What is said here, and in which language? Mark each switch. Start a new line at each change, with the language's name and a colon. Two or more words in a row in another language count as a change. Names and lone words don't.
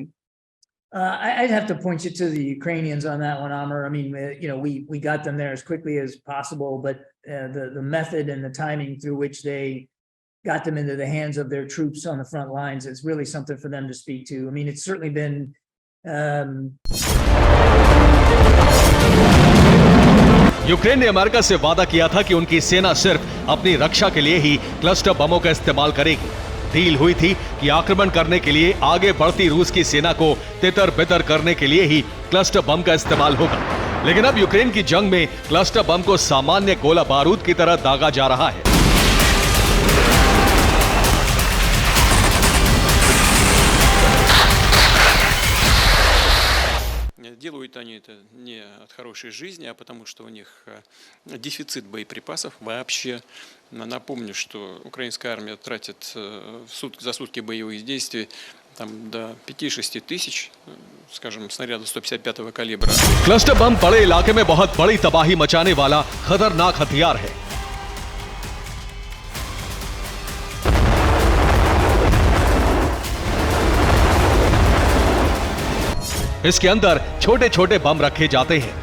English: I'd have to point you to the Ukrainians on that one, Amr. I mean, we got them there as quickly as possible, but the method and the timing through which they got them into the hands of their troops on the front lines is really something for them to speak to. I mean, it's certainly been
Hindi: यूक्रेन ने अमेरिका से वादा किया था कि उनकी सेना सिर्फ अपनी रक्षा के लिए ही क्लस्टर बमों का इस्तेमाल करेगी। डील हुई थी कि आक्रमण करने के लिए आगे बढ़ती रूस की सेना को तितर बितर करने के लिए ही क्लस्टर बम का इस्तेमाल होगा। लेकिन अब यूक्रेन की जंग में क्लस्टर बम को सामान्य गोला बारूद की तरह दागा जा रहा है।
Russian: Делают они это не от хорошей жизни, а потому что у них дефицит боеприпасов вообще. Напомню, что украинская армия тратит за сутки боевых действий там до 5-6 тысяч, скажем, снарядов 155-го калибра.
Hindi: क्लस्टर बम बड़े इलाके में बहुत बड़ी तबाही मचाने वाला खतरनाक हथियार है। इसके अंदर छोटे छोटे बम रखे जाते हैं।